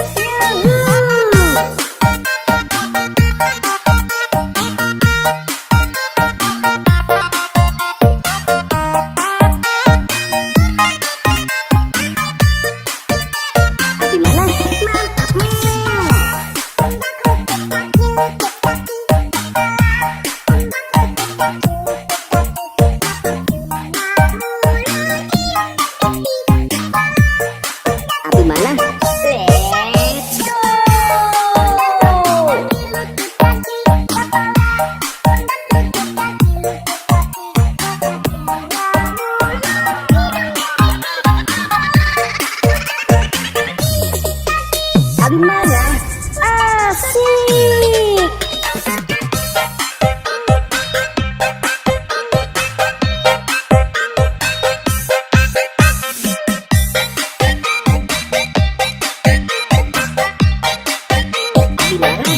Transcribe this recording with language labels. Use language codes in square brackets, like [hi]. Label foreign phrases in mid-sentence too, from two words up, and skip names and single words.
[id] Abi mana? Mantap men. Abi mana? [en] Let's go. [id] Abi mana? Asik. Abi mana?